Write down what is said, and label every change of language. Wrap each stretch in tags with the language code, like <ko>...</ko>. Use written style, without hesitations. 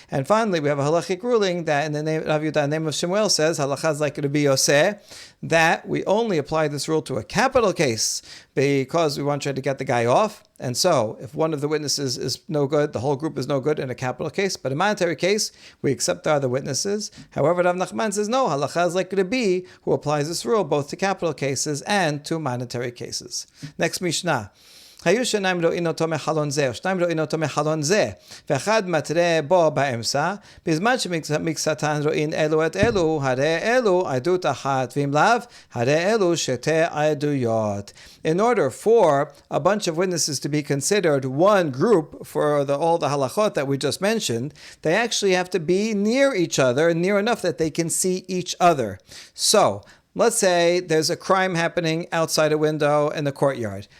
<en>And finally, we have a halachic ruling that in the name Rav Yehuda, the name of Shmuel says halacha is like Rabbi Yoseh, that we only apply this rule to a capital case because we want to try to get the guy off. And so, if one of the witnesses is no good, the whole group is no good in a capital case. But in a monetary case, we accept the other witnesses. However, Rav Nachman says no, halacha is like Rabbi, who applies this rule both to capital cases and to monetary cases. Next Mishnah.</en> <he>היו שניים רואים אותו מחלון זה, או שניים רואים אותו מחלון זה, ואחד מתרה בו באמצע, בזמן שמקצתן רואים אלו את אלו, הרי אלו עדות אחת, ואם לאו, הרי אלו שתי עדויות.</he> <en>In order for a bunch of witnesses to be considered one group for all the halachot that we just mentioned, they actually have to be near each other, near enough that they can see each other. So, let's say there's a crime happening outside a window in the courtyard.</en>